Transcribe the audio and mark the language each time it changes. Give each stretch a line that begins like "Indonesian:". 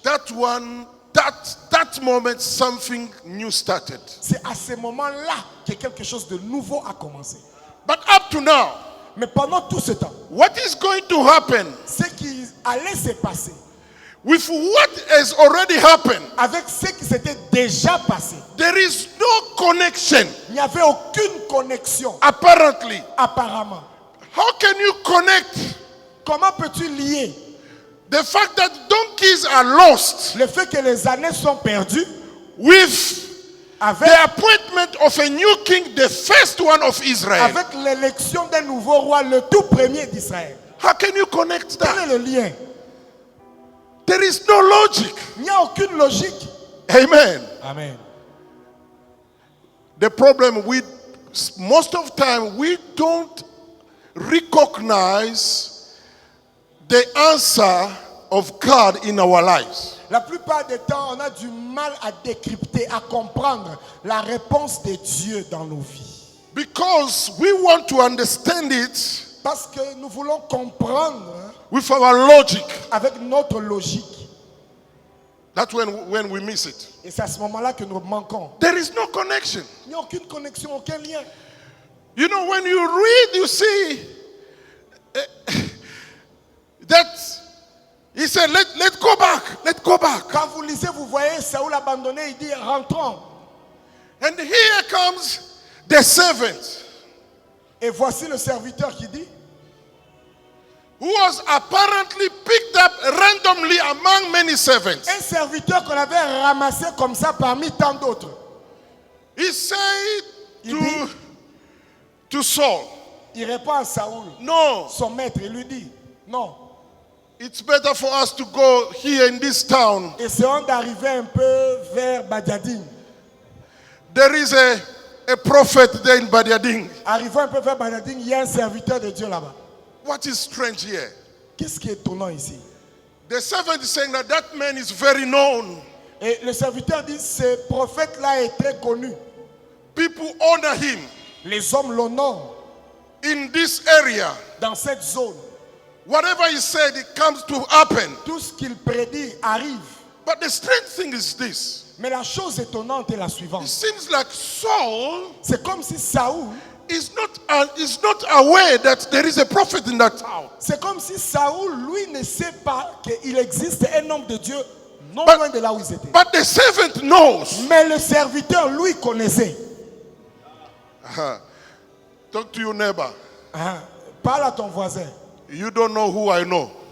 English: that moment, something new started.
French: c'est à ce moment-là que quelque chose de nouveau a commencé.
English: But up to now,
French: Mais pendant tout ce temps,
English: what is going to happen
French: ce qui allait se passer,
English: with what has already happened?
French: avec ce qui s'était déjà passé,
English: There is no connection,
French: il n'y avait aucune connexion,
English: apparently.
French: apparemment.
English: How can you connect
French: Comment peux-tu lier
English: the fact that donkeys are lost
French: le fait que les ânesses sont perdues
English: with
French: avec,
English: the appointment of a new king, the first one of Israel?
French: avec l'élection d'un nouveau roi, le tout premier d'Israël?
English: How can you connect
French: Quel
English: that?
French: est le lien?
English: There is no logic.
French: Il n'y a aucune logique.
English: Amen.
French: Amen.
English: The problem with most of the time we don't recognize the answer of God in our lives.
French: La plupart des temps, on a du mal à décrypter, à comprendre la réponse de Dieu dans nos vies.
English: Because we want to understand it
French: Parce que nous voulons comprendre
English: with our logic.
French: avec notre logique.
English: That's when we miss it.
French: Et c'est à ce moment-là que nous manquons.
English: There is no connection.
French: Il n'y a aucune connexion, aucun lien.
English: You know, when you read, you see that he said, let's go back. Let's go back.
French: Quand vous lisez, vous voyez Saoul abandonné, il dit rentrons.
English: And here comes the servant
French: Et voici le serviteur qui dit,
English: who was apparently picked up randomly among many servants.
French: un serviteur qu'on avait ramassé comme ça parmi tant d'autres.
English: He said
French: Il dit,
English: to Saul,
French: il répond à Saoul,
English: no,
French: son maître, il lui dit, non,
English: it's better for us to go here in this town.
French: essayons d'arriver un peu vers Badiadine.
English: There is a prophet there in Badiading.
French: Arrivons un peu vers Badiadine, il y a un serviteur de Dieu là-bas.
English: What is strange here?
French: Qu'est-ce qui est étonnant ici?
English: The servant is saying that that man is very known.
French: Et le serviteur dit, ce prophète-là est très connu.
English: People honor him
French: Les hommes l'honorent
English: in this area.
French: dans cette zone.
English: Whatever he said, it comes to happen.
French: Tout ce qu'il prédit arrive.
English: But the strange thing is this.
French: Mais la chose étonnante est la
English: It
French: suivante.
English: seems like Saul
French: C'est comme si Saoul,
English: is not aware that there is a prophet in that town.
French: c'est comme si Saoul, lui, ne sait pas qu'il existe un homme de Dieu non
English: But-
French: loin de là où ils étaient.
English: But the servant knows.
French: Mais le serviteur, lui, connaissait.
English: Talk to your neighbor.
French: Hein? Parle à ton voisin.
English: You don't know who I know.